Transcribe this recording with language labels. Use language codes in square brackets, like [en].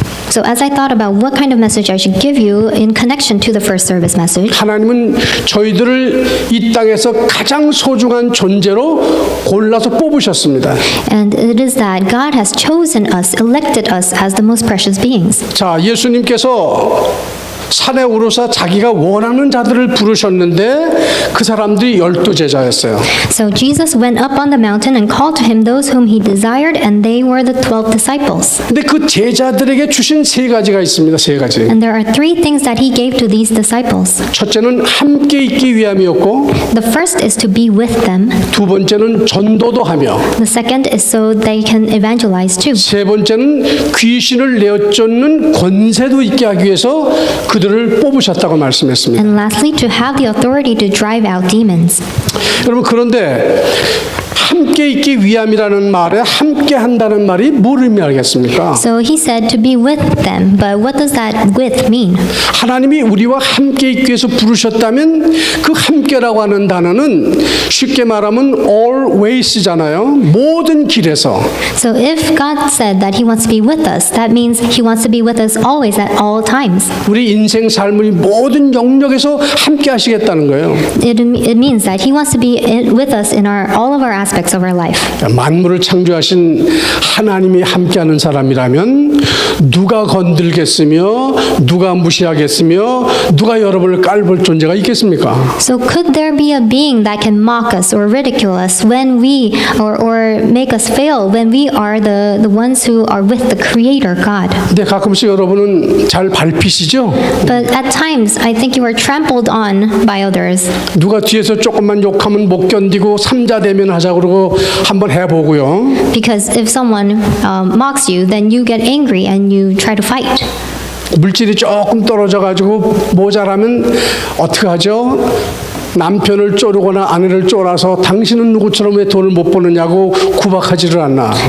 [en] So as I thought about what kind of message I should give you in connection to the first service message, [ko] 하나님은 저희들을 이 땅에서 가장 소중한 존재로 골라서 뽑으셨습니다. [en] and it is that God has chosen us, elected us as the most precious beings. [ko] 자, 예수님께서 산에 오르사 자기가 원하는 자들을 부르셨는데 그 사람들이 12제자였어요. [en] So Jesus went up on the mountain and called to him those whom he desired, and they were the 12 disciples. [ko] 근데 그 제자들에게 주신 세 가지가 있습니다. 세 가지. [en] And there are three things that he gave to these disciples. [ko] 첫째는 함께 있기 위함이었고 [en] The first is to be with them. [ko] 두 번째는 전도도 하며 [en] The second is so they can evangelize too. [ko] 세 번째는 귀신을 내어쫓는 권세도 있게 하기 위해서 그들을 뽑으셨다고 말씀했습니다. [en] And lastly, to have the authority to drive out demons. [ko] 여러분 그런데 함께 있기 위함이라는 말에 함께 한다는 말이 뭘 의미하겠습니까? [en] So he said to be with them, but what does that with mean? [ko] 하나님이 우리와 함께 있기 위해서 부르셨다면 그 함께라고 하는 단어는 쉽게 말하면 always잖아요. 모든 길에서. [en] So if God said that he wants to be with us, that means he wants to be with us always at all times. [ko] 우리 인생 삶의 모든 영역에서 함께 하시겠다는 거예요. [en] It means that he wants to be with us in all of our aspects of our life. [ko] 만물을 창조하신 하나님이 함께하는 사람이라면 누가 건들겠으며 누가 무시하겠으며 누가 여러분을 깔볼 존재가 있겠습니까? [en] So could there be a being that can mock us or ridicule us when we or make us fail when we are the ones who are with the Creator God? [ko] 근데 가끔씩 여러분은 잘 밟히시죠? [en] But at times, I think you are trampled on by others. [ko] 누가 뒤에서 조금만 욕하면 못 견디고 삼자대면 하자 그러고 한번 해보고요. [en] Because if someone mocks you, then you get angry and you try to fight. [ko] 물질이 조금 떨어져가지고 모자라면 어떻게 하죠? 남편을 쪼르거나 아내를 쪼라서 당신은 누구처럼 왜 돈을 못 버느냐고 구박하지를 않나.